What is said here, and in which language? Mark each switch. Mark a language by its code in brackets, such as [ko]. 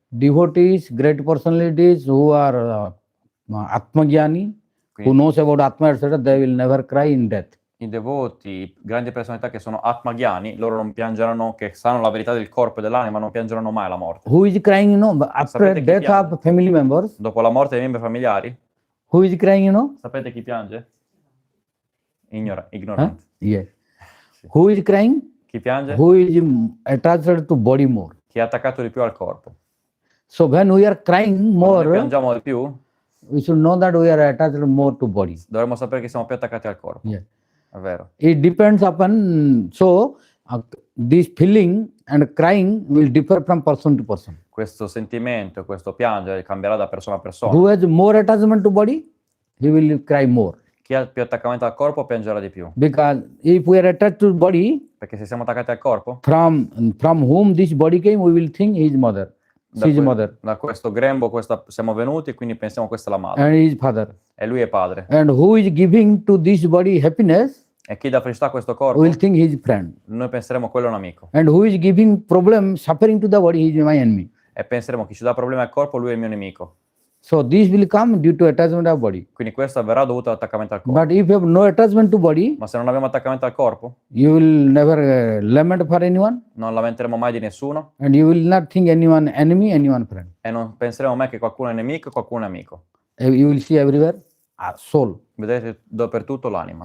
[en] devotees, great personalities who are Atmagyani, who [it] Quindi [en] knows about Atma, etc., they will never cry in death. [it] i devoti, grandi personalità che sono Atmagyani, loro non piangeranno, che sanno la verità del corpo e dell'anima, non piangeranno mai la morte. [en] Who is crying, after [it] Sapete chi [en] death [it] piange? [en] of family members? [it] Dopo la morte dei membri familiari, [en] Who is crying, [it] sapete chi piange? Huh? Ignorante. [en] Yeah. Who is crying? [it] Chi piange? [en] Who is attached to body more. [it] Chi è attaccato di più al corpo. [en] So when we are crying [it] Quando [en] more, [it] noi piangiamo di più, [en] we should know that we are attached more to body. [it] dovremmo sapere che siamo più attaccati al corpo. [en] Yeah. [it] È vero. [en] It depends upon, so this feeling and crying will differ from person to person. [it] Questo sentimento, questo piangere cambierà da persona a persona. [en] Who has more attachment to body, he will cry more. [it] Chi ha più attaccamento al corpo piangerà di più. [en] Because if we are attached to body, [it] Perché se siamo attaccati al corpo, [en] from whom this body came, we will think his mother, [it] da, [en] his [it] que- [en] mother, [it] da questo grembo siamo venuti e quindi pensiamo questa è la madre. [en] and his father. [it] E lui è padre. [en] And who is giving to this body happiness, [it] E chi dà felicità a questo corpo, [en] we will think his friend. [it] noi penseremo quello è un amico. [en] And who is giving problem, suffering to the body, he is my enemy. [it] E penseremo chi ci dà problemi al corpo, lui è il mio nemico. [en] So this will come due to attachment of body. [it] Quindi questo avverrà dovuto all'attaccamento al corpo. [en] But if you have no attachment to body, [it] Ma se non abbiamo attaccamento al corpo, [en] you will never lament for anyone, [it] non lamenteremo mai di nessuno [en] and you will not think anyone enemy, anyone friend. [it] e non penseremo mai che qualcuno è nemico e qualcuno è amico. [en] You will see everywhere soul, [it] Vedete dappertutto l'anima